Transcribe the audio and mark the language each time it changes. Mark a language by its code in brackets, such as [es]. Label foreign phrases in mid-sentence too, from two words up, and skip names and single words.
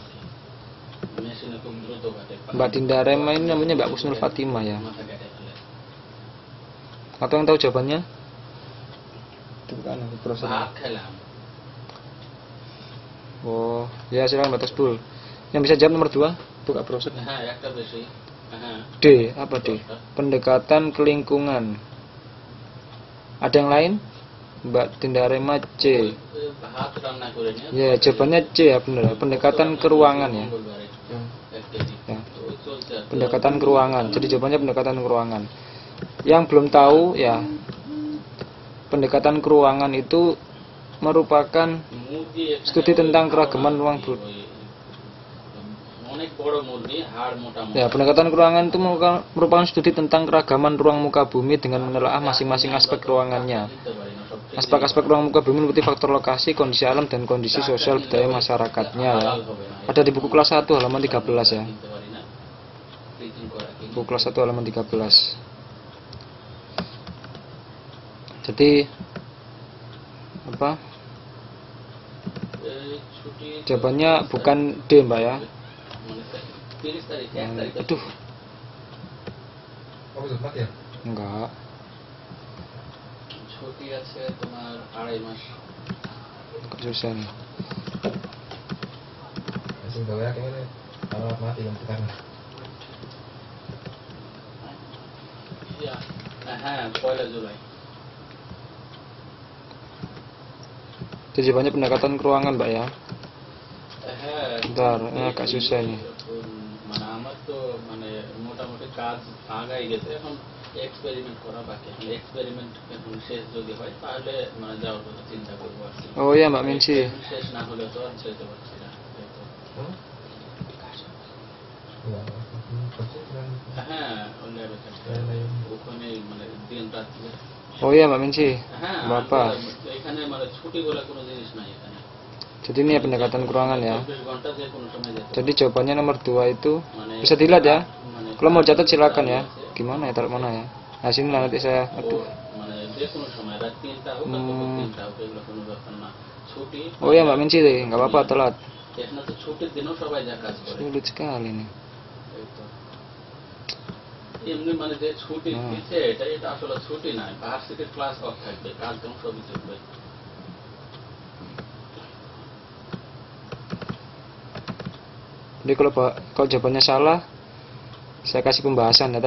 [id] Mbak Dinda Rema ini namanya Mbak Kusnul Fatimah ya. Atau yang tahu jawabannya? Itu bukan proses. Oh, ya silakan Mbak Toxbul. Yang bisa jawab nomor 2. buka browser. [bn] হ্যাঁ একটা বেশি হ্যাঁ [id] D, apa D? Pendekatan ke lingkungan. Ada yang lain? Mbak Dinda Rema C. [bn] ভাত রান্না করে নিয়ে [id] Ya, jawabannya C ya benar. Pendekatan ke ruangan ya. Ya. Pendekatan ke ruangan. Jadi jawabannya pendekatan ke ruangan. Yang belum tahu ya, pendekatan ke ruangan itu merupakan studi tentang keragaman ruang [bn] অনেক বড় মুরগি হাড় মোটা মোটা [id] Ya, pendekatan ke ruangan itu merupakan studi tentang keragaman ruang muka bumi dengan menelaah masing-masing aspek ruangannya. Aspek-aspek ruang muka bumi meliputi faktor lokasi, kondisi alam, dan kondisi sosial budaya masyarakatnya ya. Ada di buku kelas 1 halaman 13 ya. Buku kelas 1 halaman 13. Jadi apa? Jawabannya bukan D, Mbak ya. Aduh, Oh, belum mati ya? enggak. [bn] ছুটি আছে তোমার 2.5 মাস [id] Agak susah nih. Langsung bawa kayaknya alamat mati kan sekarang. [bn] ইয়া হ্যাঁ 1 জুলাই [id] Jadi banyak pendekatan ke ruangan, Mbak ya. [bn] হ্যাঁ [id] Bentar, ini agak susah ini. [bn] মানে আমার তো মানে মোটামুটি কাজ আগাই গেছে এখন এক্সপেরিমেন্ট করা বাকি এখন এক্সপেরিমেন্ট এখন শেষ যদি হয় তাহলে মানে যাওয়ার কথা চিন্তা করবো আর কি। [id] Oh ya, Mbak Minsi. [bn] শেষ না হলে তো আর যেতে পারছি না এই তো। [id] Hmm? Iya, pasti kan [bn] হ্যাঁ অন্য [id] lain-lain. [bn] ওখানে মানে দিন রাত [id] Oh ya, Mbak Minsi. [bn] হ্যাঁ [id] Bapak. [bn] এখানে মানে ছুটি বলে কোনো জিনিস নাই এখানে [id] Jadi ini ya pendekatan ke ruangan ya. [bn] 24 ঘন্টা যে কোনো সময় যেতে [id] Jadi jawabannya nomor 2 itu [bn] মানে [id] bisa dilihat ya. [bn] মানে [id] Kalau mau catat silakan ya. Gimana ya, taruh mana ya? Nah, sini lah nanti saya. Aduh. [bn] মানে যে কোনো সময় রাত 3টা হোক বা দুপুর 3টা হোক এগুলো কোনো ব্যাপার না ছুটি [id] Oh ya, Mbak Minsi deh, nggak apa-apa telat. [bn] এখানে তো ছুটির দিনও সবাই যা কাজ করে [id] Sulit sekali nih. [bn] এই তো। এমনি মানে যে ছুটি দিচ্ছে এটা আসলে ছুটি না ভার্সিটির ক্লাস অফ থাকবে কাজকাম সবই চলবে [id] Jadi kalau jawabannya salah, saya kasih pembahasan ya.